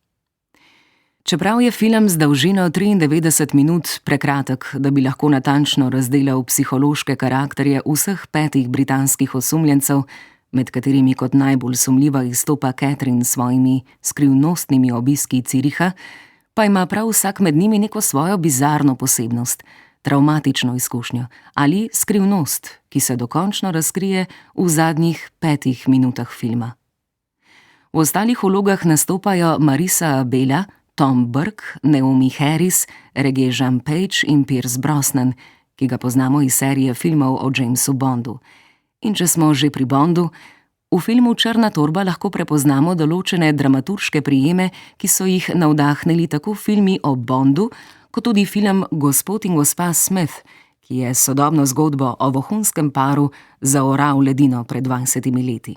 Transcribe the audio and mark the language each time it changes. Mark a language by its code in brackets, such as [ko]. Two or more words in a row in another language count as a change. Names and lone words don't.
[sl] Čeprav je film z dolžino 93 minut prekratek, da bi lahko natančno razdelal psihološke karakterje vseh 5 britanskih osumljencev, med katerimi kot najbolj sumljiva izstopa Catherine s svojimi skrivnostnimi obiski Züricha, pa ima prav vsak med njimi neko svojo bizarno posebnost, travmatično izkušnjo ali skrivnost, ki se dokončno razkrije v zadnjih 5 minutah filma. V ostalih vlogah nastopajo Marisa Abela, Tom Burke, Naomi Harris, Regé-Jean Page in Pierce Brosnan, ki ga poznamo iz serije filmov o Jamesu Bondu. In če smo že pri Bondu, v filmu Črna torba lahko prepoznamo določene dramaturške prijeme, ki so jih navdahnili tako filmi o Bondu, kot tudi film Gospod in gospa Smith, ki je sodobno zgodbo o vohunskem paru zaoral ledino pred 20 leti.